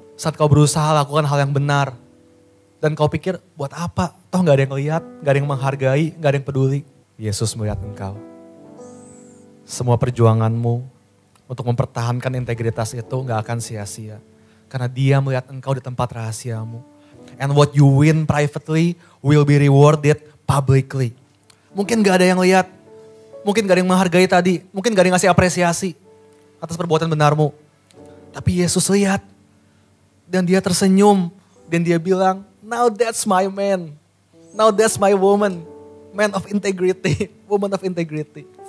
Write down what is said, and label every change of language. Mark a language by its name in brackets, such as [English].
[Indonesian] Saat kau berusaha lakukan hal yang benar. Dan kau pikir buat apa? Toh gak ada yang lihat, gak ada yang menghargai, gak ada yang peduli. Yesus melihat engkau. Semua perjuanganmu untuk mempertahankan integritas itu gak akan sia-sia. Karena dia melihat engkau di tempat rahasiamu. [English] And what you win privately will be rewarded publicly. [Indonesian] Mungkin gak ada yang lihat, mungkin gak ada yang menghargai tadi, mungkin gak ada yang ngasih apresiasi atas perbuatan benarmu. Tapi Yesus lihat dan dia tersenyum dan dia bilang, [English] now that's my man, now that's my woman, man of integrity, [Indonesian] woman of integrity.